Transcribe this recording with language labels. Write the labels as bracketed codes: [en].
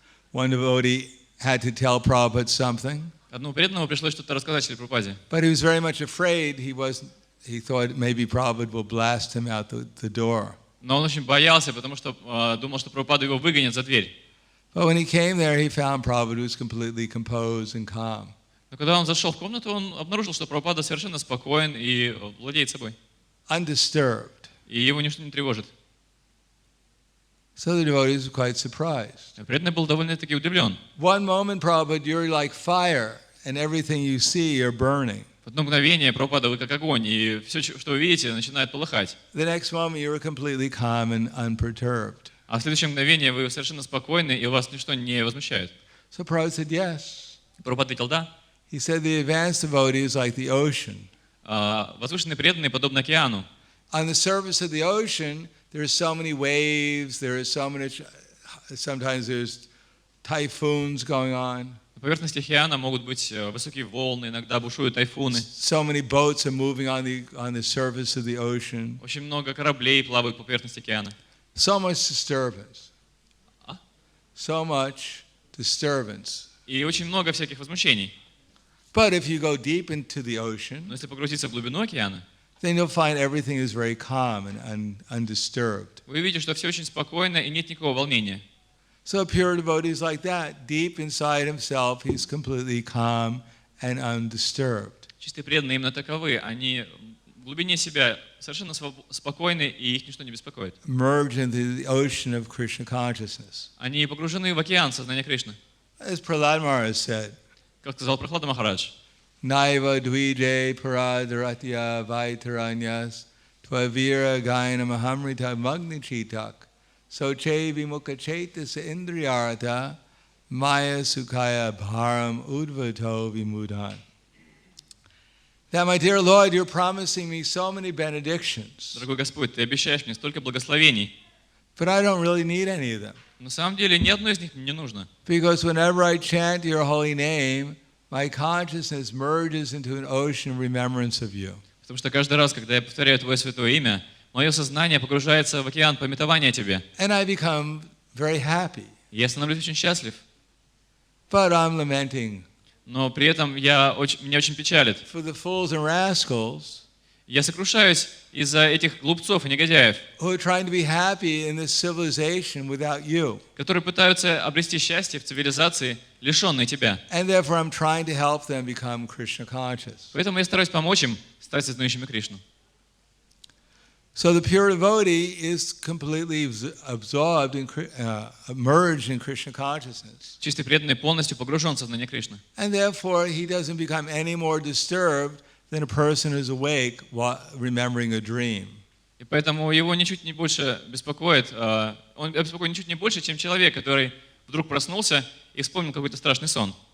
[en] One devotee had to tell Prabhupada something. [ru] Одному преданному пришлось что-то рассказать Шри Прабхупаде. [en] But he was very much afraid. He thought maybe Prabhupada will blast him out the door. [ru] Но он очень боялся, потому что думал, что Прабхупада его выгонит за дверь. [en] But when he came there, he found Prabhupada was completely composed and calm. [ru] Но когда он зашел в комнату, он обнаружил, что Прабхупада совершенно спокоен и владеет собой. [en] Undisturbed. [ru] И его ничто не тревожит. [en] So the devotees were quite surprised. [ru] Преданный был довольно-таки удивлен. [en] One moment, Prabhupada, you're like fire, and everything you see, you're burning. [ru] В одно мгновение Прабхупада, вы как огонь, и все, что вы видите, начинает полыхать. [en] The next moment, you were completely calm and unperturbed. [ru] А в следующее мгновение вы совершенно спокойны, и вас ничто не возмущает. [en] So Prabhupada said yes. [ru] Прабхупада ответил да. [en] He said the advanced devotee is like the ocean. [ru] Возвышенные преданные подобны океану. [en] On the surface of the ocean, there are so many waves, there is so many, sometimes there's typhoons going on. [ru] На поверхности океана могут быть высокие волны, иногда бушуют тайфуны. [en] So many boats are moving on the surface of the ocean. [ru] Очень много кораблей плавают по поверхности океана. [en] So much disturbance. А? So much disturbance. [ru] И очень много всяких возмущений. [en] But if you go deep into the ocean, [ru] Но если погрузиться в глубину океана, [en] then you'll find everything is very calm and undisturbed. [ru] вы увидите, что все очень спокойно и нет никакого волнения. [en] So a pure devotee is like that. Deep inside himself, he's completely calm and undisturbed. [ru] Чистые преданные именно таковы. Они в глубине себя совершенно спокойны, и их ничто не беспокоит. [en] Merged into the ocean of Krishna consciousness. [ru] Они погружены в океан сознания Кришны. [en] As Prahladamara said, [ru] Как сказал Прахлада Махарадж, [sa] Naiva dvije paradaratya vaitaranyas tvavira gaina mahamrita magnichitak soche vimukha chetasa indriyarata maya sukhaya bharam udvato vimudhan. [en] That, my dear Lord, you're promising me so many benedictions, [ru] дорогой Господь, Ты обещаешь мне столько благословений, [en] but I don't really need any of them. [ru] на самом деле ни одно из них мне не нужно. [en] Because whenever I chant your holy name, my consciousness merges into an ocean of remembrance of you. [ru] Потому что каждый раз, когда я повторяю Твое святое имя, мое сознание погружается в океан памятования о Тебе. [en] And I become very happy. [ru] Я становлюсь очень счастлив. [en] But I'm lamenting [ru] Но при этом меня очень печалит. [en] for the fools and rascals [ru] Я сокрушаюсь из-за этих глупцов и негодяев, [en] who are trying to be happy in this civilization without you. [ru] которые пытаются обрести счастье в цивилизации, лишенной Тебя. [en] And therefore I'm trying to help them become Krishna conscious. [ru] Поэтому я стараюсь помочь им стать сознающими Кришну. [en] So the pure devotee is completely absorbed and merged in Krishna consciousness. [ru] Чистый преданный полностью погружен в сознание Кришны. [en] And therefore he doesn't become any more disturbed than a person who's awake while remembering a dream. [ru] И поэтому его ничуть не больше беспокоит, он беспокоит ничуть не больше, чем человек, который вдруг проснулся и вспомнил какой-то страшный сон.